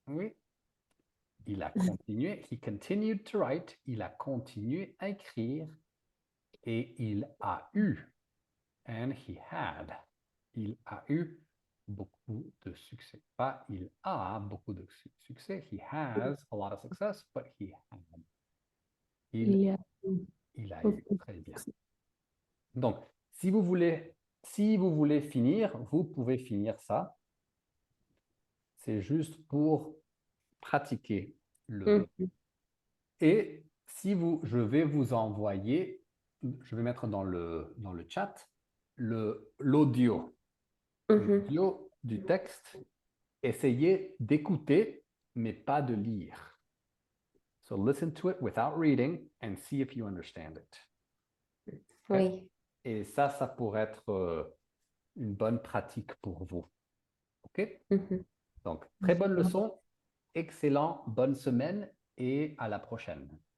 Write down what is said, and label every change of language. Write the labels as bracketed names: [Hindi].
[French] Oui. Il a continué. [English] He continued to write. [French] Il a continué à écrire et il a eu. [English] And he had. [French] Il a eu beaucoup de succès. Pas il a beaucoup de succès. [English] He has a lot of success, but he had. [French] Il y a Il a eu. beaucoup de Très bien. succès. Donc, si vous voulez finir, vous pouvez finir ça. C'est juste pour pratiquer le. Mhm. Et si je vais vous envoyer, je vais mettre dans le chat l'audio. Mhm. L'audio du texte. Essayez d'écouter, mais pas de lire. [English] So listen to it without reading and see if you understand it. [French] Oui. Et ça pourrait être une bonne pratique pour vous. OK? Mhm. Donc, très bonne leçon, excellent, bonne semaine et à la prochaine.